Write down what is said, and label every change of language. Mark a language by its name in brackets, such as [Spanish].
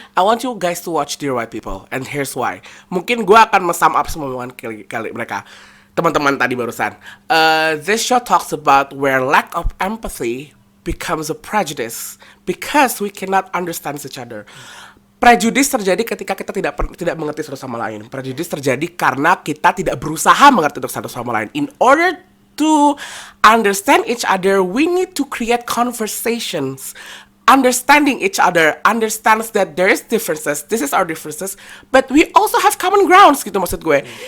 [English] I want you guys to watch Dear White People, and here's why. [Indonesian] Mungkin gue akan sum up semua omongan kali mereka, teman-teman tadi barusan. [English] This show talks about where lack of empathy becomes a prejudice because we cannot understand each other. [Indonesian] Prejudice terjadi ketika kita tidak mengerti satu sama lain. Prejudice terjadi karena kita tidak berusaha mengerti satu sama lain. [English] In order to understand each other, we need to create conversations. Understanding each other, understands that there is differences, this is our differences, but we also have common grounds [Indonesian] gitu maksud gue.